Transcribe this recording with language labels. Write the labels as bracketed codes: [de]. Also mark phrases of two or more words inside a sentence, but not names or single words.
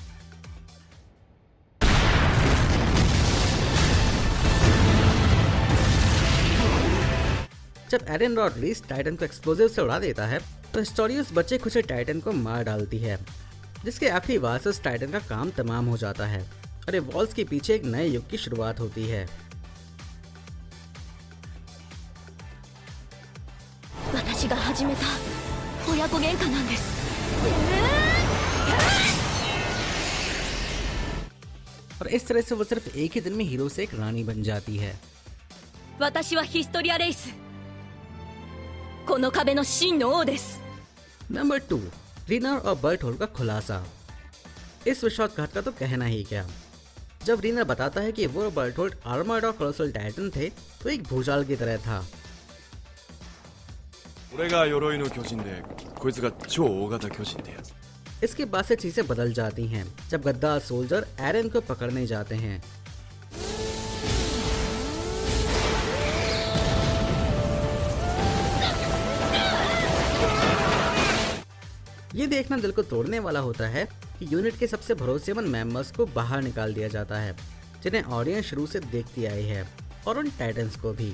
[hi] जब एरन रॉड्रीज टाइटन को एक्सप्लोजिव से उड़ा देता है तो हिस्टोरिया उस बच्चे खुचे टाइटन को मार डालती है, जिसके आखिरी वार से उस टाइटन का काम तमाम हो जाता है और वॉल्स के पीछे एक नए युग की शुरुआत होती है। [ja] 私が始めた親子喧嘩なんです。 [hi] और इस तरह से वो सिर्फ एक ही दिन में हीरो से एक रानी बन जाती है। [ja] 私はヒストリアレイス、この壁の真の王です。 [hi] नंबर 2, रीनर और बर्टहोल्ड का खुलासा। इस विश्वासघात का तो कहना ही क्या। जब रीनर बताता है कि वो और बर्टहोल्ड आर्मर्ड और कोलोसल टाइटन थे तो एक भूचाल की तरह था। [ja] 俺が鎧の巨人でこいつが超大型巨人ってやつ。 [hi] इसके बाद से चीजें बदल जाती हैं जब गद्दार सोल्जर एरन को पकड़ने जाते हैं। ये देखना दिल को तोड़ने वाला होता है कि यूनिट के सबसे भरोसेमंद मेंबर्स को बाहर निकाल दिया जाता है, जिन्हें ऑडियंस शुरू से देखती आई है, और उन टाइटन्स को भी।